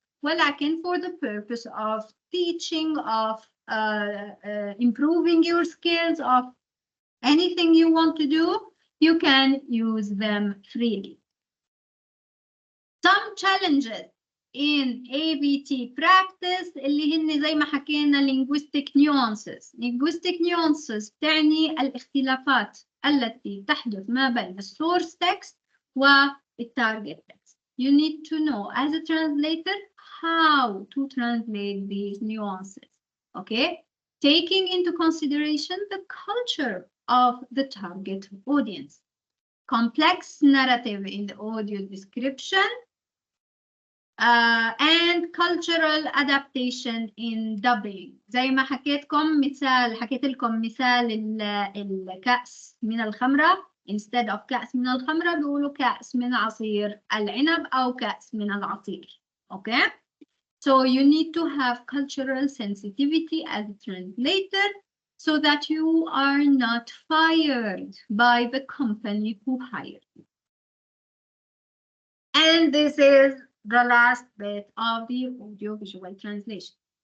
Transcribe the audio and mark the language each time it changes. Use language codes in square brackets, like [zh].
[ar] ولكن [en] for the purpose of teaching, of improving your skills, of anything you want to do, you can use them freely. Some challenges in AVT practice [ar] اللي هن زي ما حكينا [en] linguistic nuances. Linguistic nuances [ar] تعني الاختلافات التي تحدث ما بين الsource text والtarget text. [en] You need to know as a translator how to translate these nuances. Okay, taking into consideration the culture of the target audience. Complex narrative in the audio description and cultural adaptation in dubbing. [ar] زي ما حكيت لكم مثال الكأس من الخمرة. [en] Instead of [ar] كأس من الخمرة بيقولوا كأس من عصير العنب أو كأس من العصير. [en] Okay? So you need to have cultural sensitivity as a translator so that you are not fired by the company who hired you. And this is the last bit of the audiovisual translation.